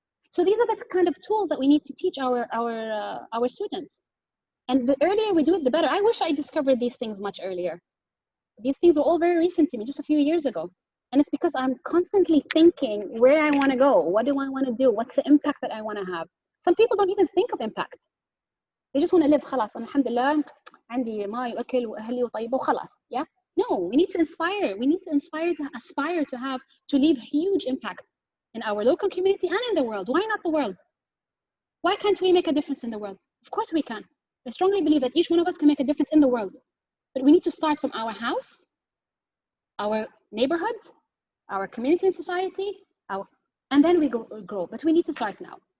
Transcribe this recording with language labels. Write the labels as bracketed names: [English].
[English] So these are the kind of tools that we need to teach our students. And the earlier we do it, the better. I wish I discovered these things much earlier. These things were all very recent to me, just a few years ago. And it's because I'm constantly thinking where I want to go. What do I want to do? What's the impact that I want to have? Some people don't even think of impact. They just want to live, [Arabic] خلاص, alhamdulillah, عندي ما يؤكل وأهلي وطيبة وخلاص. [English] Yeah? No, we need to inspire. We need to aspire to leave huge impact in our local community and in the world. Why not the world? Why can't we make a difference in the world? Of course we can. I strongly believe that each one of us can make a difference in the world. But we need to start from our house, our neighborhood, our community and society, and then we grow. But we need to start now.